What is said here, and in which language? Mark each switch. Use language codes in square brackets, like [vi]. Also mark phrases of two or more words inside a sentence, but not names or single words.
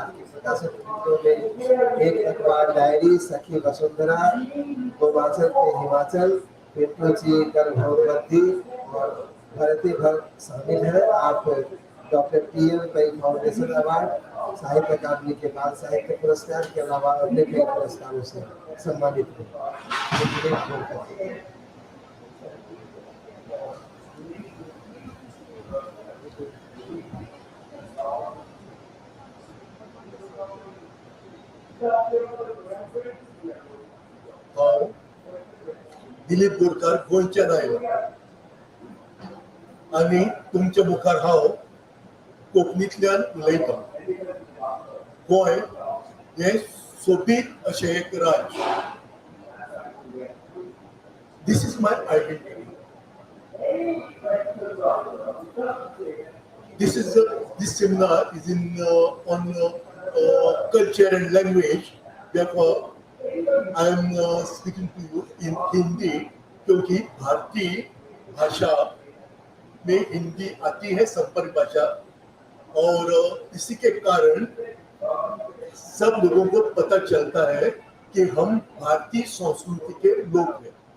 [hi] आपकी प्रकाशित कृतियों में एक अखबार डायरी, सखी वसुंधरा, गोमाचल के हिमाचल, पिंटू कर भगवती और भरती भर शामिल है। आप डॉक्टर PM पै फाउंडेशन अवार्ड, साहित्य अकादमी के बाल साहित्य पुरस्कार के अलावा अन्य कई पुरस्कारों से सम्मानित हैं। [kok] हांव दिलीप बोरकार गोंयच्यान आयलो आनी तुमच्या मुखार हांव कोंकणींतल्यान उलयतां। गोंय हें सोबीत अशें एक राज्य। [en] this is my identity. This seminar is on culture and language. Therefore, I am speaking to you in Hindi [hi] क्योंकि भारतीय भाषा में हिंदी आती है, संपर्क भाषा, और इसी के कारण सब लोगों को पता चलता है कि हम भारतीय संस्कृति के लोग हैं।